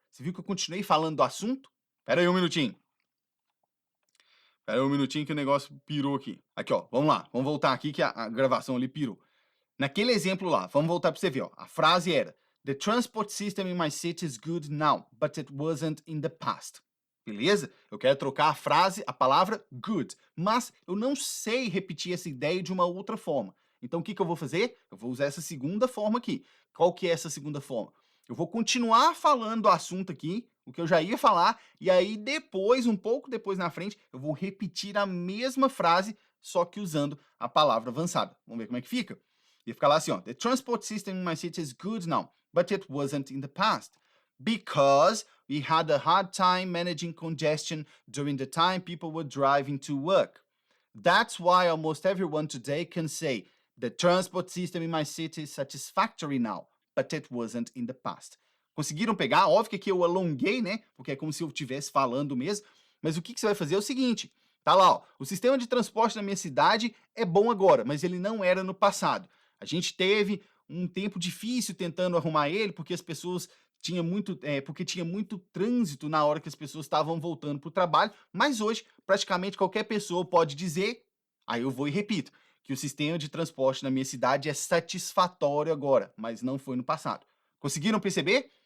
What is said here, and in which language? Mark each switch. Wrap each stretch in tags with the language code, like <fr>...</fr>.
<pt>Você viu que eu continuei falando do assunto? Pera aí um minutinho. Pera aí um minutinho que o negócio pirou aqui. Aqui, ó, vamos lá. Vamos voltar aqui que a gravação ali pirou. Naquele exemplo lá, vamos voltar para você ver, ó. A frase era:</pt> <en>The transport system in my city is good now, but it wasn't in the past.</en> <pt>Beleza? Eu quero trocar a frase, a palavra good, mas eu não sei repetir essa ideia de uma outra forma. Então o que eu vou fazer? Eu vou usar essa segunda forma aqui. Qual que é essa segunda forma? Eu vou continuar falando do assunto aqui, o que eu já ia falar, e aí depois, um pouco depois na frente, eu vou repetir a mesma frase, só que usando a palavra avançada. Vamos ver como é que fica? Ia ficar lá assim, ó.</pt> <en>The transport system in my city is good now, but it wasn't in the past. Because we had a hard time managing congestion during the time people were driving to work. That's why almost everyone today can say, the transport system in my city is satisfactory now, but it wasn't in the past.</en> <pt>Conseguiram pegar? Óbvio que aqui eu alonguei, né? Porque é como se eu estivesse falando mesmo. Mas o que você vai fazer é o seguinte. Tá lá, ó. O sistema de transporte na minha cidade é bom agora, mas ele não era no passado. A gente teve um tempo difícil tentando arrumar ele, porque as pessoas porque tinha muito trânsito na hora que as pessoas estavam voltando para o trabalho, mas hoje praticamente qualquer pessoa pode dizer, aí eu vou e repito, que o sistema de transporte na minha cidade é satisfatório agora, mas não foi no passado. Conseguiram perceber?</pt>